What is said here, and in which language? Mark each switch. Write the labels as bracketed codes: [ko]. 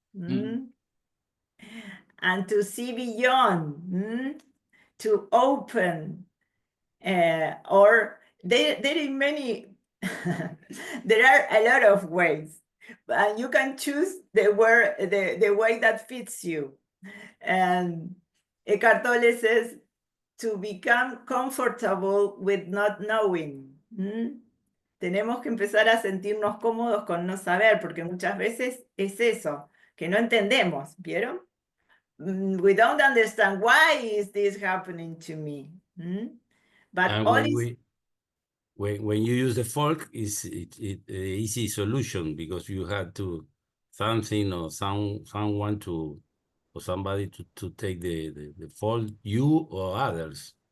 [en] And to see beyond, to open, or there are many, there are a lot of ways, but you can choose the way that fits you. And Eckhart Tolle says to become comfortable with not knowing. [es] Tenemos que empezar a sentirnos cómodos con no saber, porque muchas veces es eso, que no entendemos, ¿vieron? [en] We don't understand why is this happening to me. But and when you use the fork, it's an easy solution, because you had to something or someone to, or somebody to take the fault, you or others.